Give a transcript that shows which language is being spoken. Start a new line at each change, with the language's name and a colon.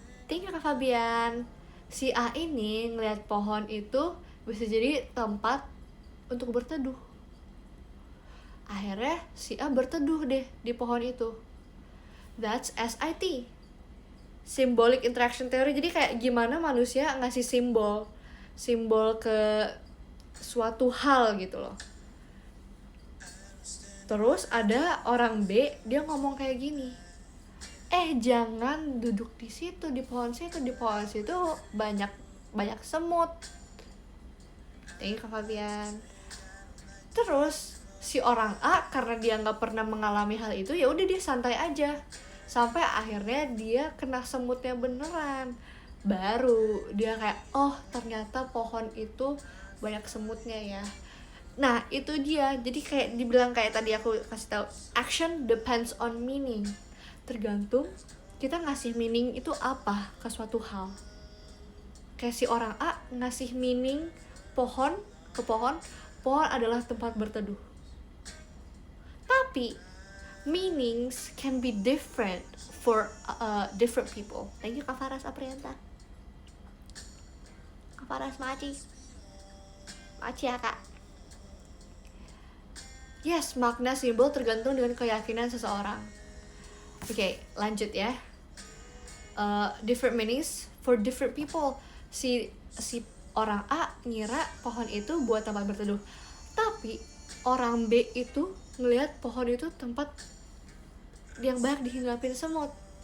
English: Thank you
Indonesian: Kak Fabian. Si A ini ngelihat pohon itu bisa jadi tempat untuk berteduh. Akhirnya si A berteduh deh di pohon itu.
English: That's SIT, Symbolic Interaction Theory.
Indonesian: Jadi kayak gimana manusia ngasih simbol ke suatu hal gitu loh. Terus ada orang B, dia ngomong kayak gini, jangan duduk di situ, di pohon situ banyak semut.
English: Thank you
Indonesian: Kak Fabian. Terus si orang A karena dia nggak pernah mengalami hal itu, ya udah dia santai aja sampai akhirnya dia kena semutnya beneran. Baru dia kayak, oh ternyata pohon itu banyak semutnya ya. Nah itu dia, jadi kayak dibilang kayak tadi aku kasih tahu,
English: action depends on meaning.
Indonesian: Tergantung kita ngasih meaning itu apa ke suatu hal. Kayak si orang A ngasih meaning pohon adalah tempat berteduh.
English: Tapi meanings can be different for different people. Thank you Kak Faras Aprianta.
Indonesian: Kak Faras Maci ya Kak. Yes, makna simbol tergantung dengan keyakinan seseorang. Oke, lanjut ya.
English: Different meanings for different people.
Indonesian: Si orang A ngira pohon itu buat tempat berteduh, tapi orang B itu ngelihat pohon itu tempat yang banyak dihinggapin semut.